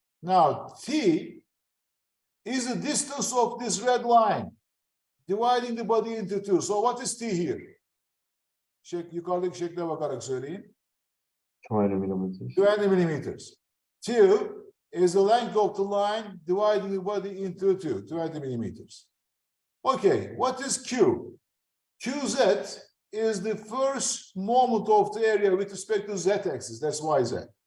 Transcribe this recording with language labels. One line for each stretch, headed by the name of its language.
English: Now, T is the distance of this red line, dividing the body into two. So what is T here?
Turkish: Yukarıdaki şekle bakarak söyleyin.
English: 20 millimeters. 20 millimeters. T is the length of the line dividing the body into two, 20 millimeters. Okay, what is Q? Qz is the first moment of the area with respect to z-axis, that's yz.